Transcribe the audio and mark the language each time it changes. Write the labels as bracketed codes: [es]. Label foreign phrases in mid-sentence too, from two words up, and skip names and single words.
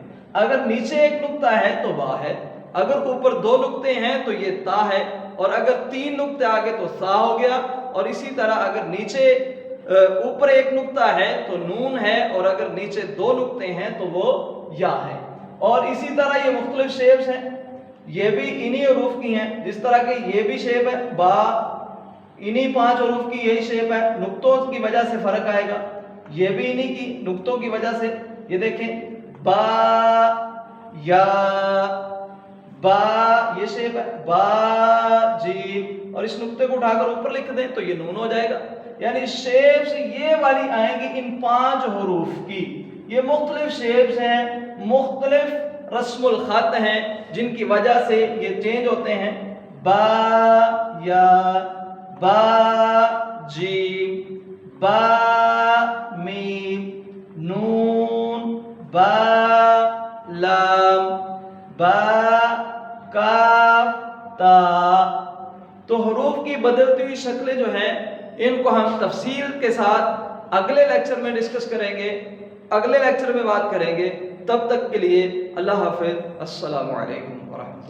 [ur] اگر نیچے ایک نقطہ ہے تو با ہے، اگر اوپر 2 نقطے ہیں تو یہ تا ہے، اور اگر 3 نقطے آگے تو سا ہو گیا، اور اسی طرح اگر نیچے اوپر ایک نقطہ ہے تو نون ہے، اور اگر نیچے 2 نقطے ہیں تو وہ یا ہے۔ اور اسی طرح یہ مختلف شیپس ہیں، یہ بھی انہی حروف کی ہیں، جس طرح کہ یہ بھی شیپ ہے با، انہی 5 حروف کی یہی شیپ ہے، نقطوں کی وجہ سے فرق آئے گا۔ یہ بھی انہی کی نقطوں کی وجہ سے، یہ دیکھیں با، یا، با یہ شیپ ہے، با جیم، اور اس نقطے کو اٹھا کر اوپر لکھ دیں تو یہ نون ہو جائے گا۔ یعنی شیپس یہ والی آئیں گی ان 5 حروف کی۔ یہ مختلف شیپس ہیں، مختلف رسم الخط ہیں، جن کی وجہ سے یہ چینج ہوتے ہیں۔ با، یا، با جیم، با میم، نون، با لام، با کاف تا۔ تو حروف کی بدلتی ہوئی شکلیں جو ہیں ان کو ہم تفصیل کے ساتھ اگلے لیکچر میں ڈسکس کریں گے، اگلے لیکچر میں بات کریں گے۔ تب تک کے لیے اللہ حافظ، [ar] السلام علیکم ورحمۃ اللہ۔